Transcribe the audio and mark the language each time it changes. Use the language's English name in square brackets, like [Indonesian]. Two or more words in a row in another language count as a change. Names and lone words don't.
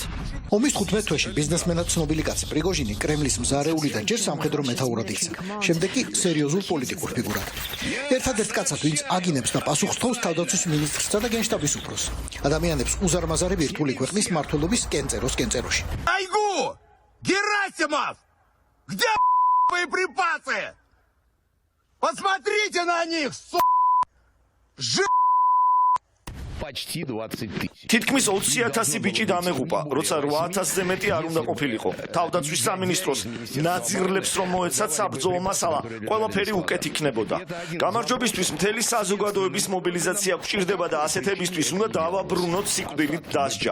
[Georgian] ომის 15 თვეში ბიზნესმენად ცნობილი კაცი პრიგოჟინი კრემლის მზარეული და ჯერ სამხედრო მეთაურად იქცა. შემდეგ კი სერიოზულ პოლიტიკურ ფიგურად. ერთადერთ კაცად, ვინც აგინებს და პასუხს თხოვს თავდაცვის მინისტრსა და გენშტაბის უფროსს. ადამიანებს უზარმაზარი ბირთვული ქვეყნის მმართველობის კენწეროში. [Russian] Айгу! Герасимов! Где боеприпасы? Посмотрите на них, Почти 20 тысяч. [Georgian] თითქმის 20,000 ბიჭი დამეღუპა, როცა 8,000-ზე მეტი არ უნდა ყოფილიყო. თავდაცვის სამინისტროს ნაძირლებს რომ მოეცათ საბრძოლო მასალა, ყველაფერი უკეთ იქნებოდა. გამარჯვებისთვის მთელი საზოგადოების მობილიზაცია გვჭირდება და ასეთებისთვის უნდა დავაბრუნოთ სიკვდილით დასჯა.